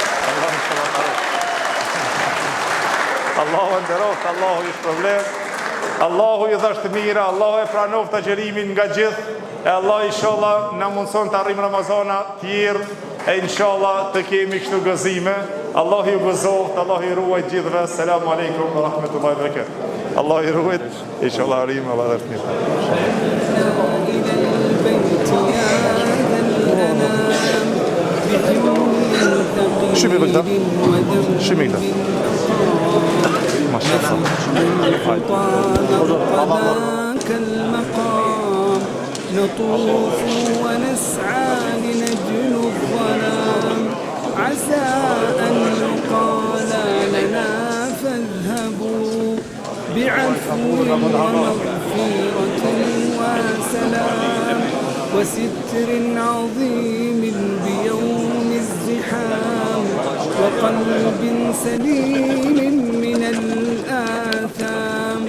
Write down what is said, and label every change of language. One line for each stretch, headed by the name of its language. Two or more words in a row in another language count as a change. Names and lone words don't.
Albanian: Allahu nderoft, Allahu i shpërblet. Allahu i dhashtë mira, Allahu e pranoft agjerimin nga gjithë, e Allah inshallah na mundson të arrim Ramazana tjerë, e inshallah të kemi kështu gëzime. Allah ju gëzoft, Allah i ruajt gjithve.
Arabic: السلام عليكم ورحمة الله وبركاته.
Albanian: Allah i ruajt, inshallah arrim, Allah dhe mirë. Shimi bëkta? Shimi këta?
Arabic: نطوف ونسعى لنجل الظلام عسى أن يقال لنا فاذهبوا بعفو ومغفرة وسلام وستر عظيم بيوم الزحام وقلب سليم من الآثام.